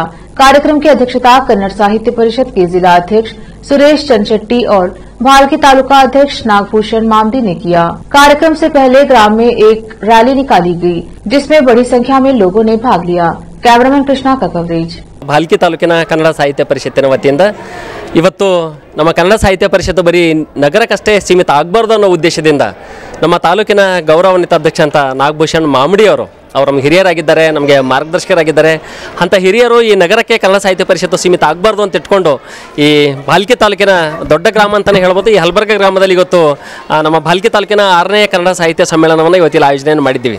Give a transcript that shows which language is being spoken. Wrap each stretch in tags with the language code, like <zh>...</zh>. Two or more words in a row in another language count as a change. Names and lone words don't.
<hi>कार्यक्रम की अध्यक्षता कन्नड़ साहित्य परिषद के जिला अध्यक्ष सुरेश चंदशेट्टी और भालकी तालुका अध्यक्ष नागभूषण मामदी ने किया। कार्यक्रम से पहले ग्राम में एक रैली निकाली गई, जिसमें बड़ी संख्या में लोगों ने भाग लिया। कैमरामैन कृष्णा का कवरेज।</hi> <kn>भालकी तालूकिನ ಕನ್ನಡ ಸಾಹಿತ್ಯ ಪರಿಷತ್ತಿನ ವತಿಯಿಂದ ಇವತ್ತು ನಮ್ಮ ಕನ್ನಡ ಸಾಹಿತ್ಯ ಪರಿಷತ್ತು ಬರೀ ನಗರಕ್ಕಷ್ಟೇ ಸೀಮಿತ ಆಗಬಾರ್ದು ಅನ್ನೋ ಉದ್ದೇಶದಿಂದ ನಮ್ಮ ತಾಲೂಕಿನ ಗೌರವಾನ್ವಿತ ಅಧ್ಯಕ್ಷ ಅಂತ ನಾಗಭೂಷಣ್ ಮಾಮಡಿ ಅವರು ನಮ್ಮ ಹಿರಿಯರಾಗಿದ್ದಾರೆ, ನಮಗೆ ಮಾರ್ಗದರ್ಶಕರಾಗಿದ್ದಾರೆ. ಅಂಥ ಹಿರಿಯರು ಈ ನಗರಕ್ಕೆ ಕನ್ನಡ ಸಾಹಿತ್ಯ ಪರಿಷತ್ತು ಸೀಮಿತ ಆಗಬಾರ್ದು ಅಂತ ಇಟ್ಕೊಂಡು ಈ ಭಾಲ್ಕಿ ತಾಲೂಕಿನ ದೊಡ್ಡ ಗ್ರಾಮ ಅಂತಲೇ ಹೇಳ್ಬೋದು, ಈ ಹಲಬರ್ಗ ಗ್ರಾಮದಲ್ಲಿ ಇವತ್ತು ನಮ್ಮ ಭಾಲ್ಕಿ ತಾಲೂಕಿನ 6ನೇ ಕನ್ನಡ ಸಾಹಿತ್ಯ ಸಮ್ಮೇಳನವನ್ನು ಇವತ್ತಿಲ್ಲಿ ಆಯೋಜನೆ ಮಾಡಿದ್ದೀವಿ.</kn>